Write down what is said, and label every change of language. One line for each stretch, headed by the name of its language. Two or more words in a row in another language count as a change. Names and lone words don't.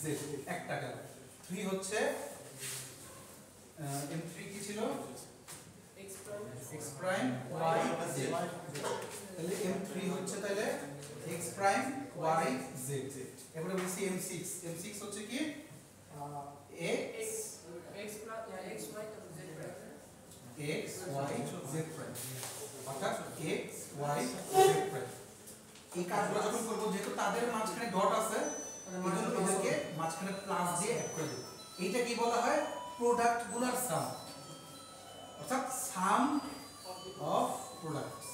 Bangla: z একটা গেল 3 হচ্ছে m3 কি ছিল x প্রাইম y z তাহলে m3 হচ্ছে তাহলে x প্রাইম y z এবারে বলছি m6 হচ্ছে কি x
English: x plus x y z prime
Bangla: x y z প্রাইম অর্থাৎ x y z প্রাইম এই কাজগুলো যখন করব যেহেতু তাদের মাঝখানে ডট আছে এজন্য এদেরকে মাঝখানে প্লাস দিয়ে অ্যাড করে দেব এইটা কি বলা হয় প্রোডাক্ট গুলোর সাম অর্থাৎ
English: sum of products